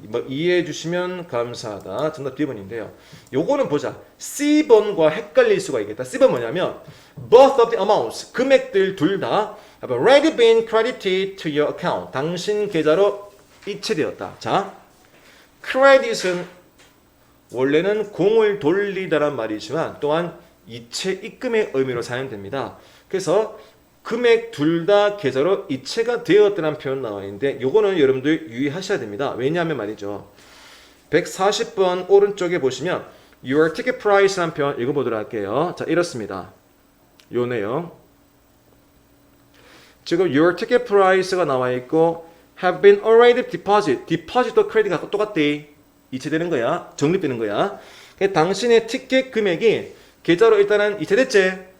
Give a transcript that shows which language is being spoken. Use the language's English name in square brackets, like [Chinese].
[Korean] 이해해 주시면 감사하다. 정답 D번인데요. 요거는 보자. C번과 헷갈릴 수가 있겠다. [English] C번 뭐냐면 both of the amounts. 금액들 둘 다 have already been credited to your account. [Korean] 당신 계좌로 이체되었다. 자, credit은 원래는 공을 돌리다란 말이지만 또한 이체 입금의 의미로 사용됩니다. 그래서 금액 둘 다 계좌로 이체가 되었다는 표현 나와 있는데 요거는 여러분들 유의하셔야 됩니다. 왜냐하면 말이죠. 140번 오른쪽에 보시면 your ticket price 라는 표현 읽어보도록 할게요. 자, 이렇습니다. 요 내용. [English] 지금 your ticket price가 나와 있고 have been already deposited. [Korean] deposit도 크레딧과 똑같대. 이체되는 거야. 적립되는 거야. 당신의 티켓 금액이 계좌로 일단은 이체됐지.